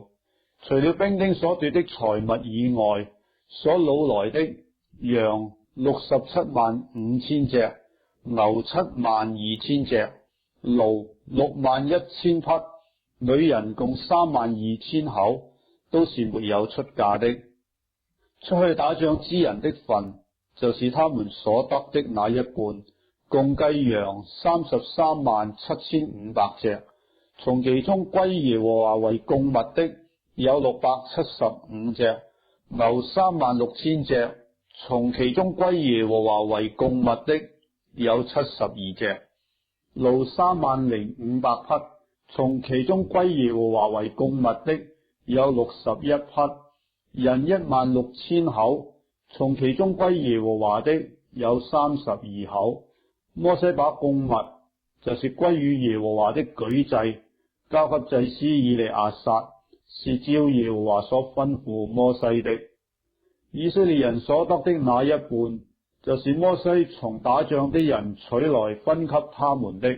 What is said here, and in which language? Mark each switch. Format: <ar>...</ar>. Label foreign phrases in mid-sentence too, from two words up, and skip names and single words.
<zh>除了兵丁所奪的財物以外，所擄來的羊675000隻，牛72000隻，驢61000匹，女人共32000口，都是沒有出嫁的。出去打仗之人的份，就是他們所得的那一半，共計羊337500隻，從其中歸耶和華為供物的有675隻，牛36000隻，從其中歸耶和華為供物的有72隻，驢30500匹，從其中歸耶和華為供物的有61匹，人16000口，從其中歸耶和華的有32口。摩西把供物，就是歸於耶和華的舉祭，交給祭司以利亞撒，是照耶和華所吩咐摩西的。以色列人所得的那一半，就是摩西從打仗的人取來分給他們的。</zh>